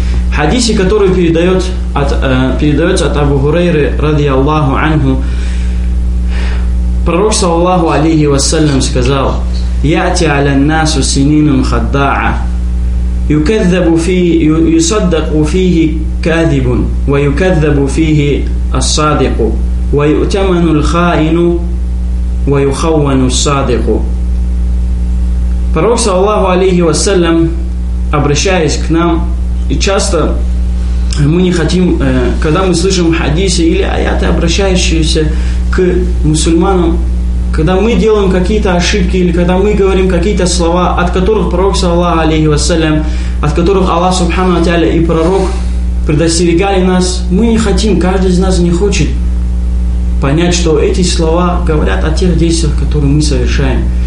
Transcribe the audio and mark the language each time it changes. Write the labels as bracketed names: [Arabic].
[Russian] В хадисе, который передается от Абу Хурейры, ради Аллаху анху, пророк, саллаху алейхи вассалям, сказал: [Arabic] «Яти аля насу сининун хаддаа, юсаддаку фихи кадибун, ва юкаддабу фихи ассадику». ويؤتمن الخائن ويخون الصادق. [Russian] Пророк саллаллаху алейхи ва саллям, обращаясь к нам, и часто мы не хотим, когда мы слышим хадисы или аяты, обращающиеся к мусульманам, когда мы делаем какие-то ошибки или когда мы говорим какие-то слова, от которых пророк саллаллаху алейхи ва саллям, от которых Аллах субхана ва тааля и пророк предостерегали нас, мы не хотим, каждый из нас не хочет понять, что эти слова говорят о тех действиях, которые мы совершаем.